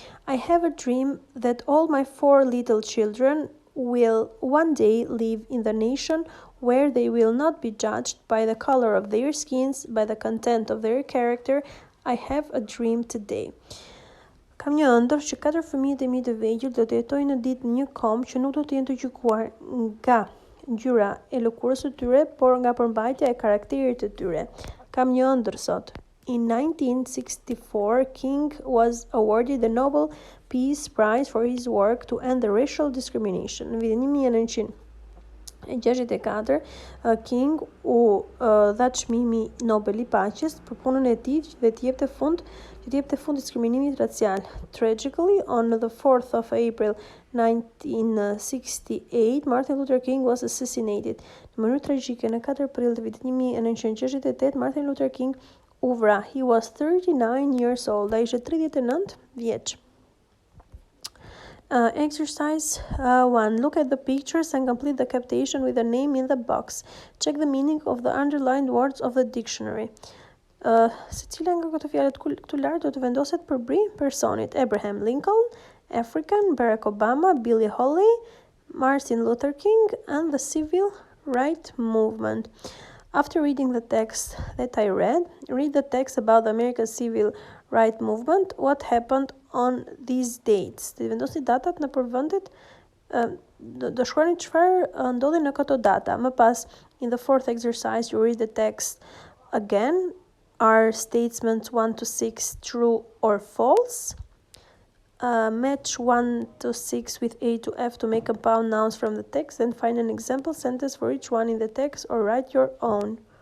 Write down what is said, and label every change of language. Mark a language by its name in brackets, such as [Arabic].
[English] I have a dream that all my 4 little children will one day live in the nation where they will not be judged by the color of their skins, by the content of their character. I have a dream today. [Albanian] Kam një ëndër që 4 fëmijët e mi të vegjël do të jetojnë në ditë një kom që nuk do të jenë të gjykuar nga ngjyra e lëkurës së tyre, por nga përmbajtja e karakterit të tyre. Kam një ëndër sot. [English] In 1964, King was awarded the Nobel Peace Prize for his work to end the racial discrimination. [Albanian] Në vitin 1964, King u dha çmimi Nobel i paqes për punën e tij dhe të jepte fund diskriminimit racial. [English] Tragically, on the 4th of April 1968, Martin Luther King was assassinated. [Albanian] Në mënyrë tragjike, në 4 prill të vitit 1968, Martin Luther King u vra. [English] He was 39 years old. [Albanian] Ai ishte 39 vjeç. [English] Exercise 1. Look at the pictures and complete the captation with the name in the box. Check the meaning of the underlined words of the dictionary. [Albanian] Se cila nga këto fjalët këtu lart do të vendoset përbri personit: Abraham Lincoln, African, Barack Obama, Billie Holiday, Martin Luther King, and the Civil Rights Movement. [English] After reading the text that I read the text about the American Civil Rights Movement. What happened on these dates? [Albanian] Të vendosni datat në përvendet, do shkruani çfarë ndodhi në këto data. Më pas, [English] in the 4th exercise, you read the text again. Are statements 1 to 6 true or false? Match 1 to 6 with A to F to make compound nouns from the text, and find an example sentence for each one in the text or write your own.